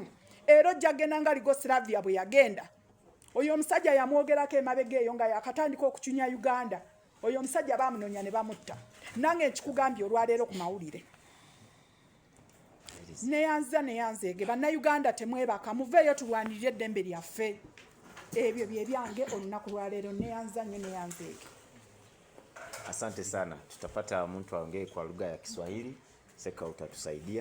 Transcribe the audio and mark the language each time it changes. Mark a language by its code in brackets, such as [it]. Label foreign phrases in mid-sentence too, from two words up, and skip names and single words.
[lg] Era ojja kgenda nga Ligoslavia bwe yagenda. Oyo omusajja yamwogerako emabega eyo nga yakatandika okucunya Uganda. Oyo omusajja baamunoonya ne bamutta. Nange nkikugambye olwaleero ku mawulire. Neyanzeege bannayuganda temwebaka, muveeyo tulwanirire eddembe lyaffe. Ebyo bye byange olunaku lwaleero. Neyanzeege. [sw] Asante sana. Tutapata mtu aongee kwa lugha ya Kiswahili. Seka utatusaidia.